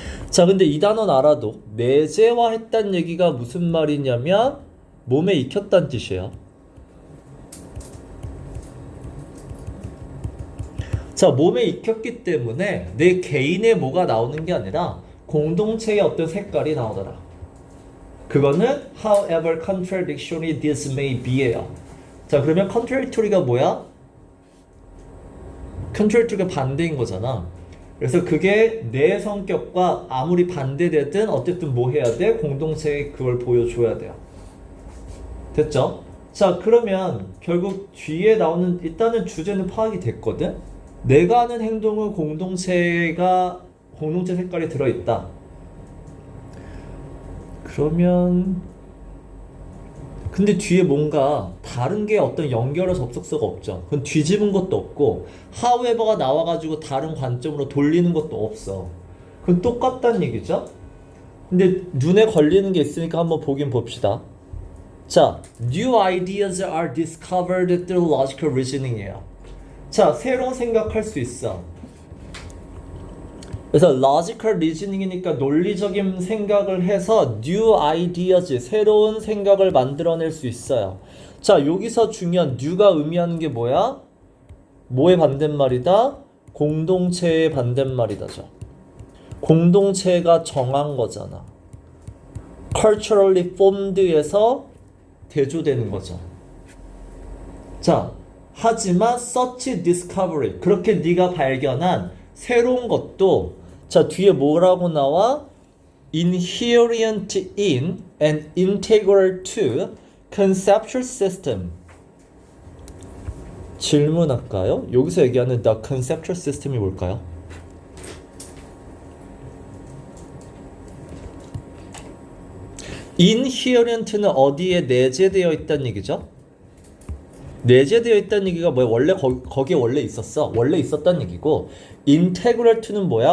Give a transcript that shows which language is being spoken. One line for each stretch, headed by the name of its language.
Korean: 자, 근데 이 단어는 알아도 내재화했다는 얘기가 무슨 말이냐면 몸에 익혔다는 뜻이에요. 자, 몸에 익혔기 때문에 내 개인의 뭐가 나오는 게 아니라 공동체의 어떤 색깔이 나오더라. 그거는
English: however contradictory this may be예요.
Korean: 자, 그러면 contradictory가 뭐야? contradictory가 반대인 거잖아. 그래서 그게 내 성격과 아무리 반대되든 어쨌든 뭐 해야 돼? 공동체에 그걸 보여줘야 돼요. 됐죠? 자, 그러면 결국 뒤에 나오는 일단은 주제는 파악이 됐거든? 내가 하는 행동은 공동체 색깔이 들어있다. 그러면 근데 뒤에 뭔가 다른 게 어떤 연결의 접속사가 없죠. 그건 뒤집은 것도 없고 however가 나와가지고 다른 관점으로 돌리는 것도 없어. 그건 똑같다는 얘기죠. 근데 눈에 걸리는 게 있으니까 한번 보긴 봅시다.
English: 자, new ideas are discovered through logical reasoning이에요.
Korean: 자, 새로운 생각할 수 있어. 그래서 logical reasoning이니까 논리적인 생각을 해서 new ideas, 새로운 생각을 만들어낼 수 있어요. 자, 여기서 중요한 new가 의미하는 게 뭐야? 뭐의 반대말이다? 공동체의 반대말이다죠. 공동체가 정한 거잖아. culturally formed에서 대조되는 거죠. 자, 하지만
English: such discovery,
Korean: 그렇게 네가 발견한 새로운 것도 자, 뒤에 뭐라고 나와?
English: inherent in and integral to conceptual system.
Korean: 질문할까요? 여기서 얘기하는 the conceptual system이 뭘까요? inherent는 어디에 내재되어 있다는 얘기죠? 내재되어 있다는 얘기가 뭐야? 원래 거기에 원래 있었어. 원래 있었다는 얘기고 integral to는 뭐야?